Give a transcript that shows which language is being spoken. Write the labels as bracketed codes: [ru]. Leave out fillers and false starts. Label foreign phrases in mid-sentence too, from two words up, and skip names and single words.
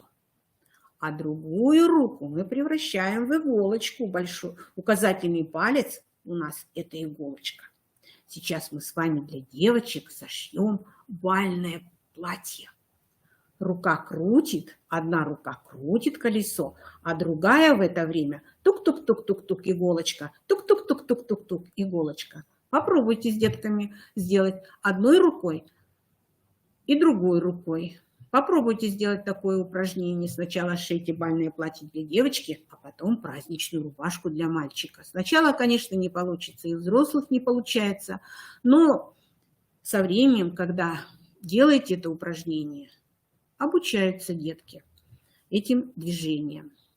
[ru] А другую руку мы превращаем в иголочку большую. Указательный палец у нас – это иголочка. Сейчас мы с вами для девочек сошьем бальное платье. Рука крутит, одна рука крутит колесо, а другая в это время тук-тук-тук-тук-тук иголочка, тук-тук-тук-тук-тук-тук иголочка. Попробуйте с детками сделать одной рукой и другой рукой. Попробуйте сделать такое упражнение. Сначала шейте бальное платье для девочки, а потом праздничную рубашку для мальчика. Сначала, конечно, не получится, и у взрослых не получается, но со временем, когда делаете это упражнение, обучаются детки этим движениям.